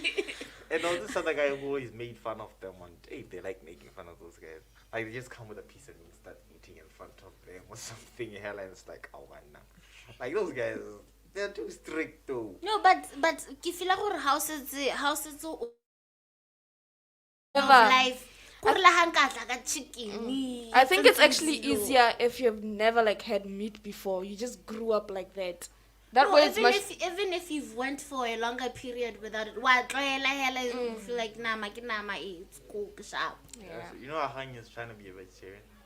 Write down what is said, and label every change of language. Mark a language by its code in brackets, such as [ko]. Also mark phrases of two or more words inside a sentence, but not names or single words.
[en] And all this other guy who always made fun of them on tape, they like making fun of those guys. Like they just come with a piece of meat, start eating in front of them or something. Hell, and it's like, oh man, nah. Like those guys, they're too strict though. No, but ke feel like gore houses of Never. life. [tn] Gore la hang ka tla ka chicken. [en] I think it's actually Zero. easier if you've never like had meat before. You just grew up like that. That No, way it's much. even if you've went for a longer period without it, you feel like nama, it's cool, sharp. Yeah. So, you know how Hang is trying to be a vegetarian?